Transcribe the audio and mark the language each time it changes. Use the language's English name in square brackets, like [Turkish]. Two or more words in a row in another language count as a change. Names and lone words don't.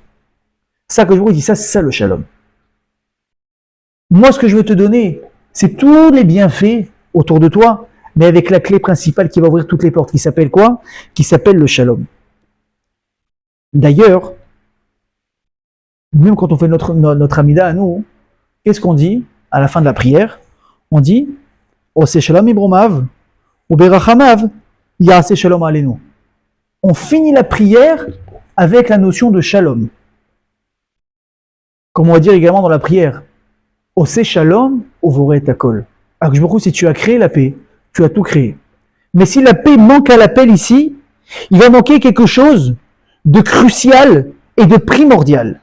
[French] Ça que je vous dis, ça, c'est ça le shalom. Moi, ce que je veux te donner, c'est tous les bienfaits autour de toi, mais avec la clé principale qui va ouvrir toutes les portes, qui s'appelle quoi? Qui s'appelle le shalom. D'ailleurs, même quand on fait notre amida à nous, qu'est-ce qu'on dit à la fin de la prière? On dit [Hebrew] עושה שלום במרומיו או ברחמיו יעשה שלום עלינו. [French] On finit la prière avec la notion de shalom. Comme on va dire également dans la prière, [Hebrew] עושה שלום ובורא את הכל. [French] Alors je me dis, si tu as créé la paix, tu as tout créé. Mais si la paix manque à l'appel ici, il va manquer quelque chose de crucial et de primordial.